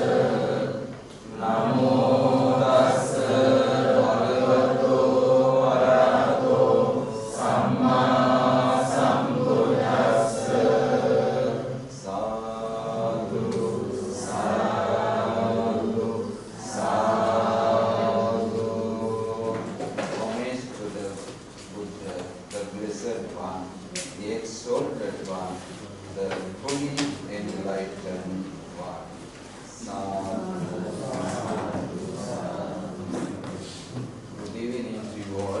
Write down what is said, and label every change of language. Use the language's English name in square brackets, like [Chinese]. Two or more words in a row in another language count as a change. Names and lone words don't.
[Pali] Namo tassa bhagavato arahato samma sambuddhassa. Sadhu, sadhu, sadhu. [English] Homage to the Buddha, the Blessed One, the Exalted One, the fully enlightened One. [Pali] Sadhu, sadhu, sadhu. [English] Good evening to you all.